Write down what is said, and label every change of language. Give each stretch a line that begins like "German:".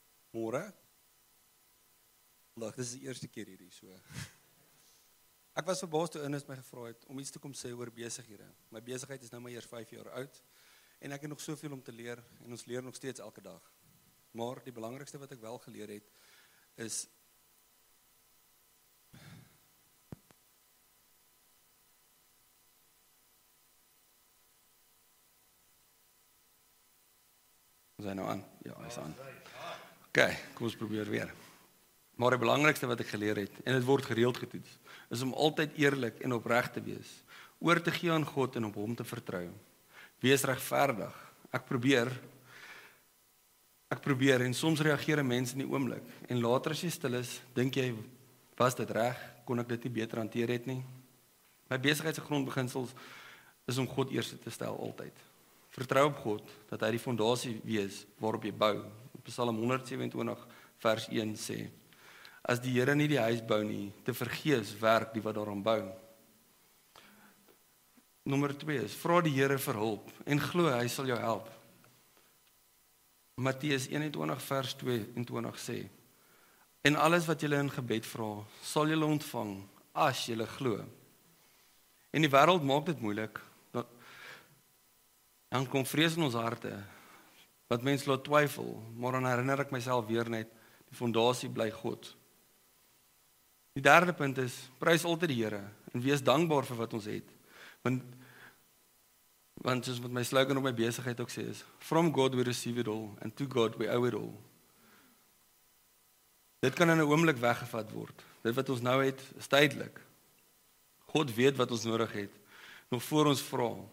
Afrikaans: Môre. Vandag, dis die eerste keer hierdie so. Ek was verbaas toe Ines my gevra het om iets te kom sê oor besighede. My besigheid is nou maar eers 5 jaar oud en ek het nog soveel om te leer en ons leer nog steeds elke dag. Maar die belangrikste wat ek wel geleer het is Is hy nou aan? Ja, hy is aan. OK, kom ons probeer weer. Maar die belangrikste wat ek geleer het, en dit word gereeld getoets, is om altyd eerlik en opreg te wees, oor te gee aan God en op hom te vertrou. Wees regverdig. Ek probeer en soms reageer mense in die oomblik en later as jy stil is, dink jy, was dit reg? Kon ek dit nie beter hanteer het nie? My besigheid se grondbeginsels is om God eerste te stel altyd. Vertrou op God dat hy die fondasie wees waarop jy bou. Psalm 127 vers 1 sê: As die Here nie die huis bou nie, te vergeefs werk die wat daaraan bou. Nommer 2 is: Vra die Here vir hulp en glo hy sal jou help. Matteus 21 vers 22 sê: En alles wat julle in gebed vra, sal julle ontvang as julle glo. En die wêreld maak dit moeilik. Dan kom vrees in ons harte, wat mense laat twyfel, maar dan herinner ek myself weer net, die fondasie bly God. Die derde punt is, prys altyd die Here, en wees dankbaar vir wat ons het. Want soos wat my slogan op my besigheid ook sê is,
English: From God we receive it all, and to God we owe it all.
Afrikaans: Dit kan in 'n oomblik weggevat word. Dit wat ons nou het, is tydelik. God weet wat ons nodig het, nog voor ons vra.